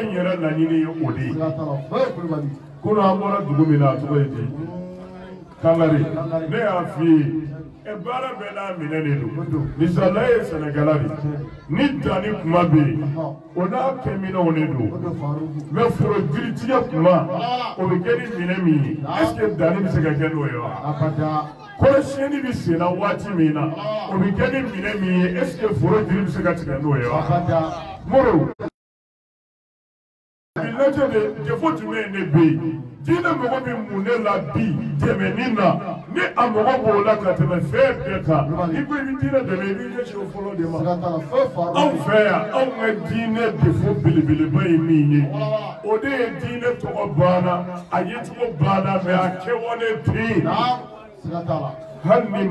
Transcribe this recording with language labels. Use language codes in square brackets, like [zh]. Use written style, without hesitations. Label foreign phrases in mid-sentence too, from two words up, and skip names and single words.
[bm] in yɛrɛ laɲini ye o de ye kunun an bɔra dugu min na a tɔgɔ ye di Kangare ne y'a f'i ye baara bɛɛ n'a minɛ de don misaliya ye sɛnɛkɛla de ni danni kuma bɛ yen o n'a kɛminɛw de don mais foro jiritigɛ kuma o bɛ kɛ ni minɛ min ye [fr] est ce que [bm] danni bɛ se ka kɛ n'o ye wa kɔrɔsiyɛnni bɛ sen na waati min na o bɛ kɛ ni minɛ min ye [fr] est ce que [bm] foro jiri bɛ se ka tigɛ n'o ye wa moro lajɛ de defo jumɛn de bɛ yen diinɛ mɔgɔ bɛ mun de la bi dɛmɛni na ni a mɔgɔ b'o la ka tɛmɛ fɛn bɛɛ kan ni ko i bɛ diinɛ dɛmɛ i b'i ɲɛsin o fɔlɔ de ma anw fɛ yan anw ka diinɛ defo belebeleba ye min ye o de ye diinɛ tɔgɔ banna a yecogo banna mais a kɛwale tɛ yen hali ni